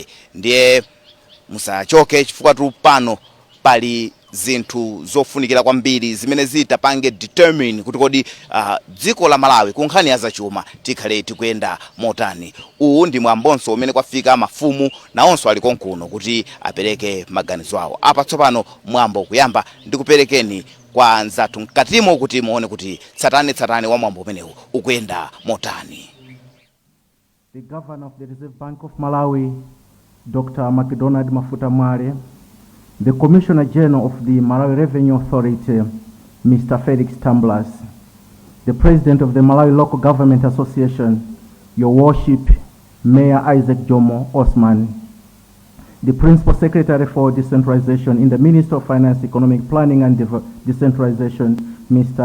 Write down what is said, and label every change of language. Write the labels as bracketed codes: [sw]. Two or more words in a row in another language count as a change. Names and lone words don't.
[ny] Ndiye musachoke chifukwa tu pano pali zinthu zofunikira kwambiri zimene zitapange determine kuti kodi dziko la Malawi ku nkhani ya zachuma tikhale tikuyenda motani. Uwu ndi mwambonso umene kwafika mafumu nawonso ali konkuno kuti apereke maganizo awo. Apa tsopano mwambo kuyamba ndikuperekeni kwa anzathu mkatimo kuti muone kuti tsatane wa mwambo umenewu ukuyenda motani. [en] The Governor of the Reserve Bank of Malawi, Dr. McDonald Mafuta Mwale, the Commissioner General of the Malawi Revenue Authority, Mr. Felix Tamblas, the President of the Malawi Local Government Association, Your Worship, Mayor Isaac Jomo Osman, the Principal Secretary for Decentralization in the Ministry of Finance, Economic Planning and Decentralization, Mr.